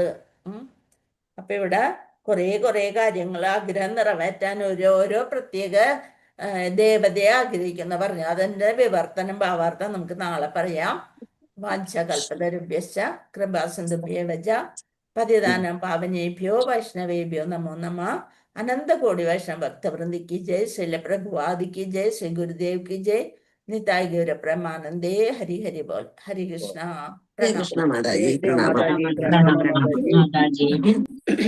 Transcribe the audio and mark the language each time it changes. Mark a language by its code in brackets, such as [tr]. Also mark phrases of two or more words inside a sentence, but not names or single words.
[ml] അപ്പൊ ഇവിടെ കുറെ കാര്യങ്ങൾ ആഗ്രഹം നിറവേറ്റാൻ ഓരോരോ പ്രത്യേക ദേവതയെ ആഗ്രഹിക്കുന്ന പറഞ്ഞു. അതിന്റെ വിവർത്തനം ഭാവാർത്ഥം നമുക്ക് നാളെ പറയാം. [sa] വാഞ്ചകൽപതരുഭ്യശ്ച കൃപാസിന്ധുഭ്യേവച പതിതാനം പാവനേഭ്യോ വൈഷ്ണവേഭ്യോ നമോ നമഃ. [ml] അനന്തകോടി വൈഷ്ണവ ഭക്തവൃന്ദിക്ക് ജയ്. ശ്രീല പ്രഭുവാദിക്ക് ജയ്. ശ്രീ ഗുരുദേവ് [hi] की जय. निताय गौर प्रेमानंदे. हरि हरि बोल. हरि कृष्णा. [ml] കൃഷ്ണ മാതാജി മാതാജി.